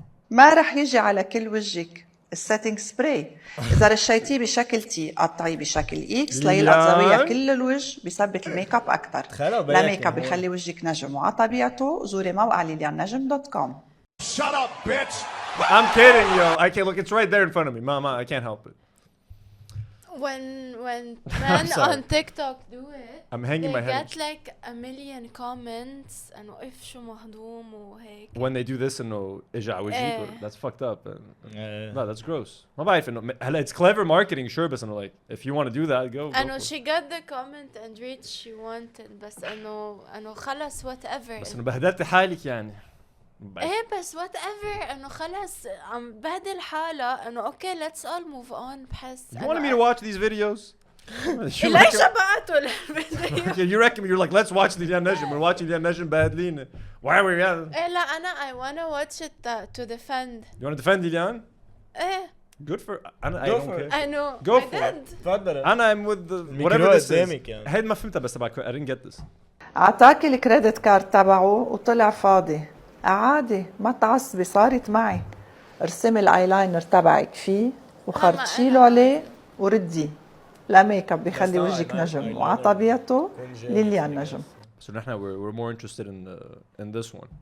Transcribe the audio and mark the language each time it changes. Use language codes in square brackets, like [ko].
[ar] ما رح يجي على كل وجهك السيتنج سبراي. إذا رشيتيه بشكل تي قطعيه بشكل إكس ليلقط زوايا كل الوجه بيثبت الميك اب أكثر. لا ميك اب بيخلي وجهك نجم وعلى طبيعته. زوري موقع ليلياننجم.com. [en] Shut up, bitch. I'm kidding, yo. I can't look. It's right there in front of me, Mama. I can't help it. When men on TikTok do it, I'm hanging my head. They get like a million comments and if [ar] شو مهضوم وهيك. [en] When they do this [ar] إنه إجا وجهك, [en] that's fucked up. No, that's gross. [ar] ما بعرف إنه هلا [en] it's clever marketing sure [ar] بس إنه [en] like if you want to do that go. [ar] إنه [en] she got the comment and reach she wanted [ar] بس إنه خلص [en] whatever. [ar] بس إنه بهدلت حالك يعني. ايه بس وات ايفر انه خلص عم بهدل حالها انه اوكي [en] let's all move on [ar] بحس [en] You wanted me to watch these videos? [ar] ليش بقعتوا الفيديو؟ [en] You reckon you're like let's watch the Najm. We're watching the Najm [ar] بهدلين. [en] Why are we? [ar] ايه لا انا [en] I wanna watch it to defend. You want to defend Lilian? [ar] ايه. [en] Good for. I don't care. I know. Go for it. I'm with the whatever this is. [ar] هيد ما فهمتها بس [en] I didn't get this. [ar] عطاك الكريدت كارد تبعه وطلع فاضي. عادي ما تعصبي صارت معي. ارسمي الايلاينر تبعك فيه وخرطشي له عليه ورديه. لا ميك اب بيخلي وجهك نجم وعلى طبيعته ليليان نجم. [en] So now we're more interested in this one.